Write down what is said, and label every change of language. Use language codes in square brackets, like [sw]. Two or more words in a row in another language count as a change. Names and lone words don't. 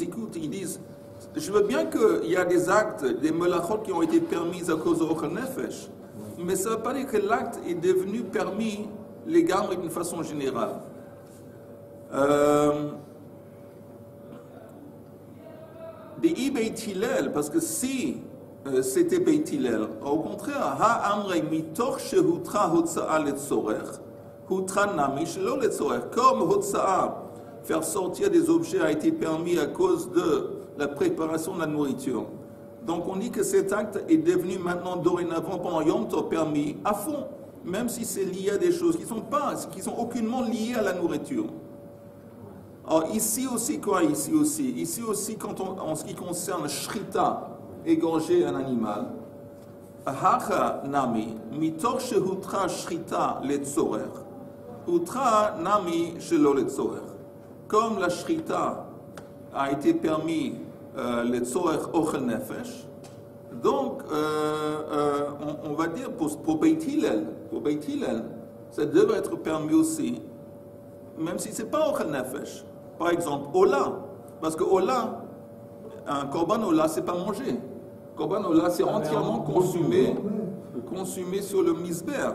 [fr] Écoute, ils disent, je veux bien qu'il y a des actes, des melachot qui ont été permis à cause de [he] אוכל נפש, [fr] mais ça ne veut pas dire que l'acte est devenu permis légalement d'une façon générale. Des Beit Hillel, parce que si c'était Beit Hillel, au contraire, [arc] הא אמרי מתוך שהותרה הוצאה לצורך הותרה נמי שלא לצורך. [fr] Comme hotza'a, faire sortir des objets, a été permis à cause de la préparation de la nourriture. Donc on dit que cet acte est devenu maintenant dorénavant pendant [he] יום טוב [fr] permis à fond, même si c'est lié à des choses qui sont aucunement liées à la nourriture. Alors ici aussi quoi? Ici aussi quand en ce qui concerne shrita, égorger un animal, [arc] הכא נמי מתוך שהותרה שחיטה לצורך הותרה נמי שלא לצורך. [fr] Comme la shrita a été permis [he] לצורך אוכל נפש, [fr] donc on va dire pour Beit Hillel, ça devrait être permis aussi, même si c'est pas [he] אוכל נפש. [fr] Par exemple, Ola, parce que Ola, un [he] קרבן עולה, [fr] c'est pas mangé. [he] קרבן עולה, [fr] c'est entièrement consumé sur le misber.